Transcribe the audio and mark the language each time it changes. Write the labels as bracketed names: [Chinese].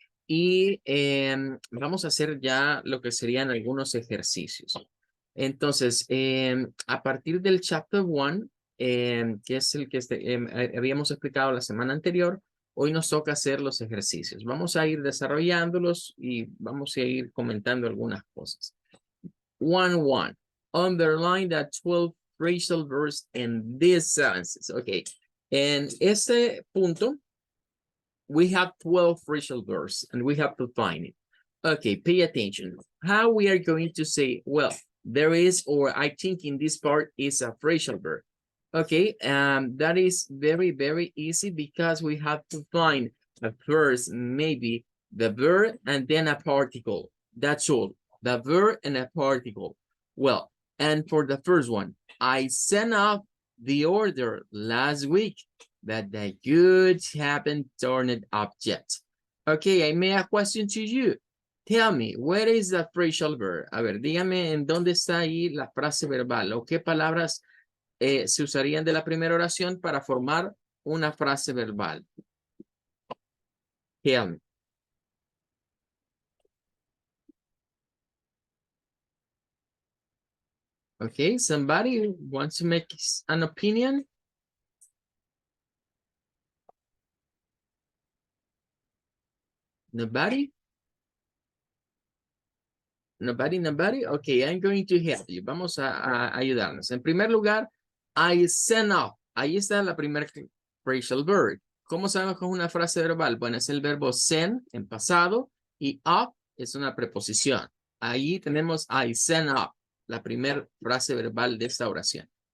[Spanish] Y vamos a hacer ya lo que serían algunos ejercicios. Entonces, a partir del chapter 1, que es el que habíamos explicado la semana anterior, hoy nos toca hacer los ejercicios. Vamos a ir desarrollándolos y vamos a ir comentando algunas cosas. 1-1. [English] Underline the 12 phrasal verbs in these sentences. Okay. [Spanish] En este punto, [English] we have 12 phrasal verbs and we have to find it. Okay, pay attention. How we are going to say, well, there is, or I think in this part is a phrasal verb. Okay, that is very, very easy because we have to find a first, maybe the verb and then a particle. That's all. The verb and a particle. Well, and for the first one, I sent off the order last week that the goods haven't turned up yet. Okay, I made a question to you. Tell me, where is the phrasal verb? [Spanish] A ver, dígame en dónde está ahí la frase verbal o qué palabras se usarían de la primera oración para formar una frase verbal. [English] Tell me. Okay, somebody wants to make an opinion? Nobody? Nobody? Okay, I'm going to help you. [Spanish] Vamos a ayudarnos. En primer lugar, [English] I sent off. [Spanish] Ahí está la primera phrasal verb. ¿Cómo sabemos que es una frase verbal? Bueno, es el verbo send en pasado y off es una preposición. Ahí tenemos [English] I sent off, [Spanish] la primera frase verbal de esta oración.